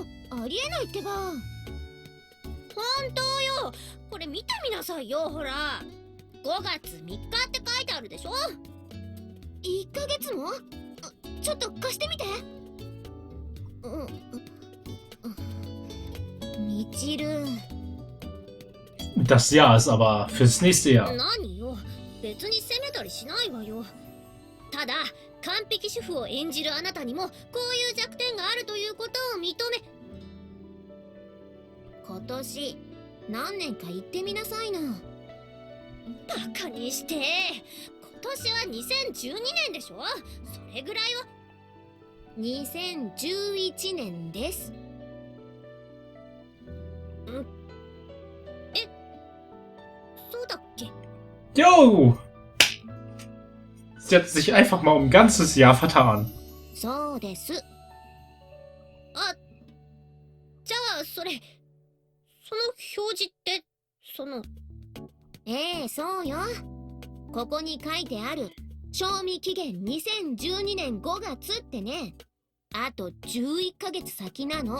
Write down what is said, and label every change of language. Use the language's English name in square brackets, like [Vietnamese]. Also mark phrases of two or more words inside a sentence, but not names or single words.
[Japanese] ありえないってば。本当よ。これ見てみなさいよ、ほら。5月3日って書いてあるでしょ。1ヶ月も？ちょっと貸してみて。みちる。 [German] Das Jahr ist aber fürs nächste Jahr. [Japanese] 何よ、別に責めたりしないわよ。ただ、完璧主婦を演じるあなたにもこういう弱点があるということを認め。今年何年か言ってみなさいな。バカにして。今年は2012年でしょ。それぐらいは。2011年です。そうだっけ？ [German] Jo! Sie hat sich einfach mal um ein ganzes Jahr vertan. [Japanese] そうです。あ、じゃあその表示ってそうよ。ここに書いてある賞味期限2012年5月ってね、あと11ヶ月先なの。